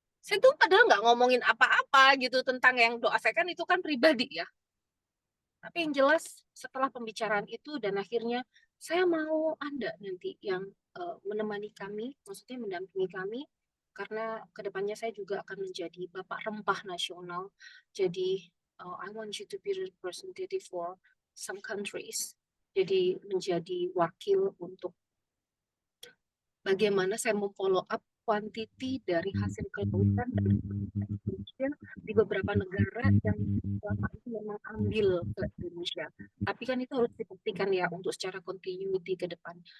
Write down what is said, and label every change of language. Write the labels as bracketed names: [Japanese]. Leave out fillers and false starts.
[Indonesian] Saya tuh padahal nggak ngomongin apa-apa gitu tentang yang doa saya kan itu kan pribadi ya. Tapi yang jelas setelah pembicaraan itu dan akhirnya saya mau Anda nanti yang menemani kami, maksudnya mendampingi kami, karena kedepannya saya juga akan menjadi Bapak Rempah Nasional. Jadi [English] I want you to be representative for some countries. [Indonesian] Jadi menjadi wakil untuk bagaimana saya mau follow up quantity dari hasil kelautan dan di beberapa negara yang selama ini memang ambil ke Indonesia. Tapi kan itu harus dibuktikan ya untuk secara continuity ke depan.